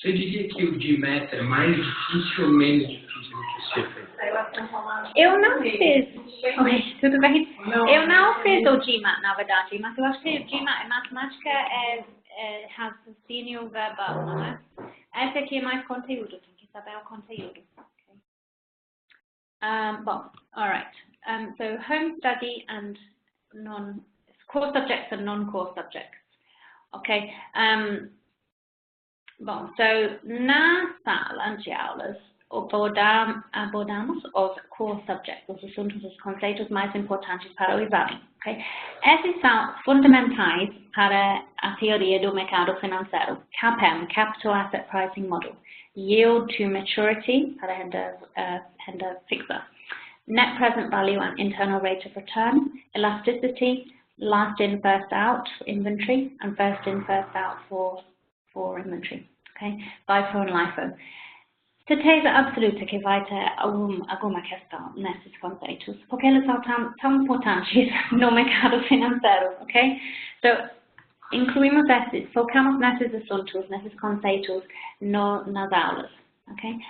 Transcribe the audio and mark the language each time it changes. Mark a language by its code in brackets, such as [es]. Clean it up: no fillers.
[pt] Você diria que o de meta é mais difícil ou menos difícil do que o CFA? Eu não fiz. Oi, tudo bem? Eu não fiz o GMAT, na verdade, mas eu acho que o GMAT, matemática, raciocínio verbal, não é? Esse aqui é mais conteúdo, tem que saber o conteúdo. Okay. Bom, alright. [en] So, home study and core subjects and non-core subjects. Ok. [pt] Bom, so, na sala de aulas, abordamos os core subjects, os assuntos, os conceitos mais importantes para o exame. Okay? Esses são fundamentais para a teoria do mercado financeiro. [en] CAPM, Capital Asset Pricing Model. Yield to Maturity, [pt] para renda fixa. [en] Net Present Value and Internal Rate of Return. Elasticity, Last in, First out for inventory, and First in, First out for inventory. Okay? LIFO and LIFO. [pt] Certeza absoluta que vai ter alguma questão nesses conceitos, porque eles são tão importantes no mercado financeiro, ok? So, incluímos focamos nesses assuntos, nesses conceitos nas aulas, ok?